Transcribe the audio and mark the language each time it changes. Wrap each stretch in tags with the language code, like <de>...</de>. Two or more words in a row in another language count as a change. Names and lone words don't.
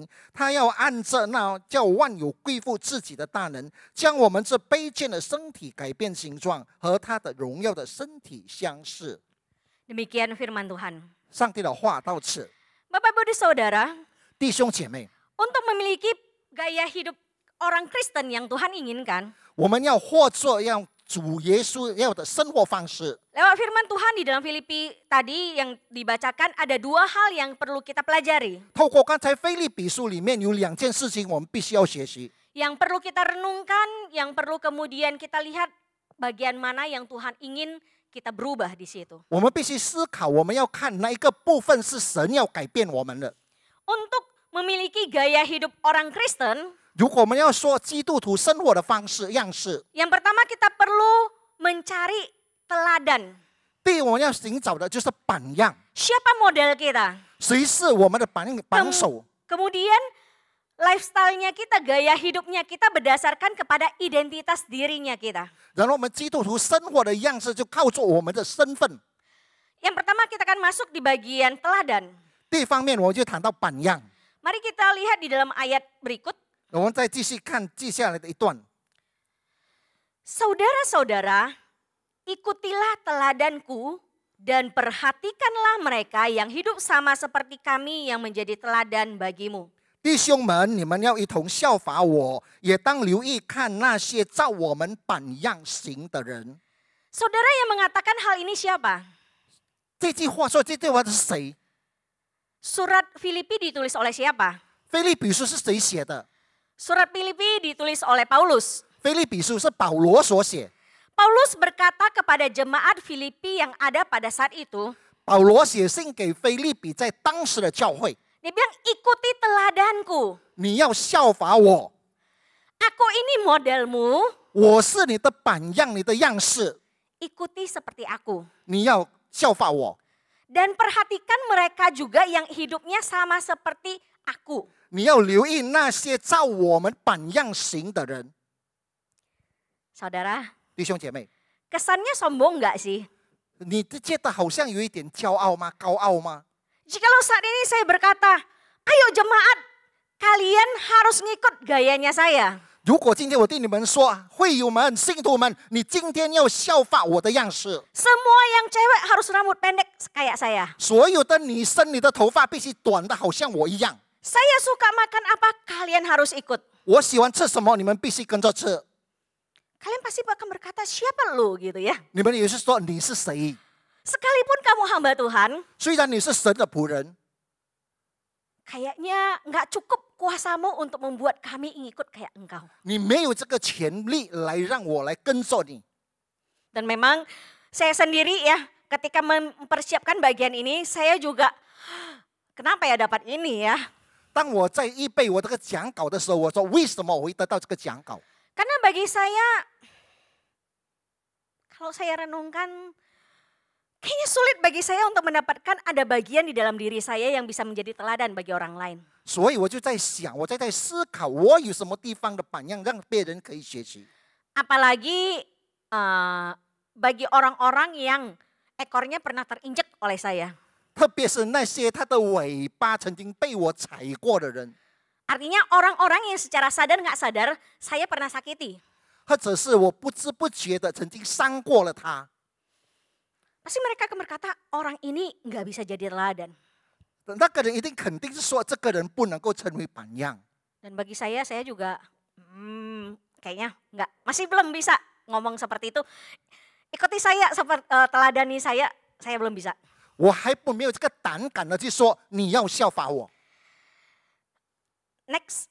<zh>他要按着那叫万有归附自己的大能，将我们这卑贱的身体改变形状，和他的荣耀的身体相似。</zh> <id>Demikian firman Tuhan.</id> <zh>上帝的话到此，</zh> <id>Bapak Ibu dan Saudara,</id> <zh>弟兄姐妹，</zh> <id>untuk memiliki gaya hidup orang Kristen yang Tuhan inginkan,</id> <zh>我们要活出让主耶稣要的生活方式。</zh> <id>lewat firman Tuhan di dalam Filipi tadi yang dibacakan ada dua hal yang perlu kita pelajari.</id> <zh>透过刚才腓立比书里面有2件事情，我们必须要学习。</zh> <id>Yang perlu kita renungkan, yang perlu kemudian kita lihat bagian mana yang Tuhan ingin kita berubah di situ.</id> <zh>我们必须思考，我们要看哪一个部分是神要改变我们的。</zh> <id>Untuk memiliki gaya hidup orang Kristen,</id> <zh>如果我们要说基督徒生活的方式样式，</zh> <id>yang pertama kita perlu mencari teladan.</id> <zh>第一我们要寻找的就是榜样，</zh> <id>Siapa model kita?</id> <zh>谁是我们的榜首？</zh> <id>Kemudian lifestyle-nya kita, gaya hidupnya kita berdasarkan kepada identitas dirinya kita.</id> <zh>然后我们基督徒生活的样式就靠着我们的身份。</zh> <id>Yang pertama kita akan masuk di bagian teladan.</id> <zh>第一方面，我们就谈到榜样。</zh> <id>Mari kita lihat di dalam ayat berikut.</id> <zh>我们再继续看接下来的一段。</zh> <id>Saudara-saudara, ikutilah teladanku dan perhatikanlah mereka yang hidup sama seperti kami yang menjadi teladan bagimu.</id> <zh>弟兄们，你们要一同效法我，也当留意看那些照我们榜样行的人。</zh> <id>Saudara yang mengatakan hal ini siapa?</id> <zh>这句话说这句话是谁？</zh> <id>Surat Filipi ditulis oleh siapa?</id> <zh>腓立比书是谁写的？</zh> <id>Surat Filipi ditulis oleh Paulus.</id> <zh>腓立比书是保罗所写。</zh> <id>Paulus berkata kepada jemaat Filipi yang ada pada saat itu,</id> <zh>保罗写信给腓立比在当时的教会，</zh> <id>dia bilang ikuti teladanku.</id> <zh>你要效法我，</zh> <id>Aku ini modelmu,</id> <zh>我是你的榜样，你的样式，</zh> <id>ikuti seperti aku.</id> <zh>你要效法我，</zh> <id>Dan perhatikan mereka juga yang hidupnya sama seperti aku.</id> <zh>你要留意那些照我们榜样行的人。</zh> <id>Saudara,</id> <zh>弟兄姐妹，</zh> <id>kesannya sombong nggak sih?</id> <zh>你觉得好像有一点骄傲吗？高傲吗？</zh> <id>Jikalau saat ini saya berkata, ayo jemaat, kalian harus ngikut gayanya saya.</id> <zh>如果今天我对你们说，会友们、信徒们，你今天要效法我的样式，</zh> <id>Semua yang cewek harus rambut pendek kayak saya.</id> <zh>所有的女生，你的头发必须短的，好像我一样。</zh> <id>Saya suka makan apa, kalian harus ikut.</id> <zh>我喜欢吃什么，你们必须跟着吃。</zh> <id>Kalian pasti akan berkata, siapa lu gitu ya.</id> <zh>你们也是说你是谁？</zh> <id>Sekalipun kamu hamba Tuhan,</id> <zh>虽然你是神的仆人，</zh> <id>kayaknya nggak cukup kuasamu untuk membuat kami ngikut kayak engkau.</id> <zh>你没有这个权利来让我来跟着你。</zh> <id>Dan memang saya sendiri ya, ketika mempersiapkan bagian ini, saya juga, kenapa ya dapat ini ya?</id> <zh>当我在预备我这个讲稿的时候，我说为什么我会得到这个讲稿？</zh> <id>Karena bagi saya, kalau saya renungkan, kayaknya sulit bagi saya untuk mendapatkan ada bagian di dalam diri saya yang bisa menjadi teladan bagi orang lain.</id> <zh>所以我就在想，我在思考，我有什么地方的榜样让别人可以学习？</zh> <id>Apalagi bagi orang-orang yang ekornya pernah terinjek oleh saya.</id> <zh>特别是那些他的尾巴曾经被我踩过的人，</zh> <id>Artinya orang-orang yang secara sadar nggak sadar, saya pernah sakiti.</id> <zh>或者是我不知不觉的曾经伤过了他。</zh> <id>Pasti mereka akan berkata, orang ini nggak bisa jadi teladan.</id> <zh>那个人一定肯定是说，这个人不能够成为榜样。</zh> <id>Dan bagi saya juga kayaknya nggak, masih belum bisa ngomong seperti itu. Ikuti saya, teladani saya belum bisa.</id> <zh>我还没有这个胆敢的去说你要效法我。</zh> <id>Next,</id>